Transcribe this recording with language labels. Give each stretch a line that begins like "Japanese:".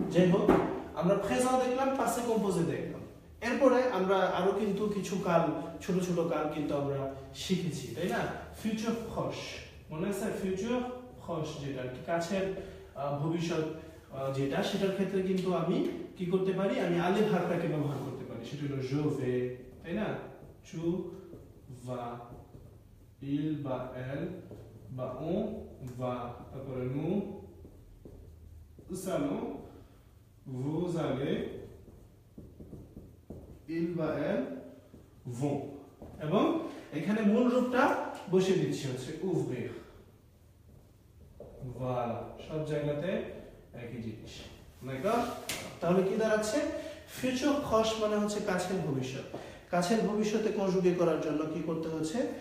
Bangla: যাই হোক, আমরা প্রেজেন্ট দেখলাম, পাসে কম্পোজে দেখলাম, এরপরে আমরা আরো কিন্তু কিছু কাল, ছোট ছোট কাল কিন্তু আমরা শিখেছি, তাই না? ফিউচার প্রশ, মনে আছে? ফিউচার প্রশ যেটা কাছের ভবিষ্যৎ যেটা, সেটার ক্ষেত্রে কিন্তু আমি কি করতে পারি, আমি আলে ভার্বটাকে ব্যবহার করতে পারি, সেটা হলো
French: je vais,
Bangla: তাই না?
French: tu vas, il বা elle বা on va,
Bangla: তারপরে
French: nous allons, vous allez, il বা elle vont,
Bangla: এবং এখানে মূল রূপটা বসিয়ে দিচ্ছি হচ্ছে
French: ouvrir voilà
Bangla: সব জায়গাতে একই জিনিস দেখো তাহলে কি দাঁড়াচ্ছে ফিউচার প্রশ মানে হচ্ছে কাছের ভবিষ্যৎ কাছের ভবিষ্যতে কনজুগে করার জন্য কি করতে হচ্ছে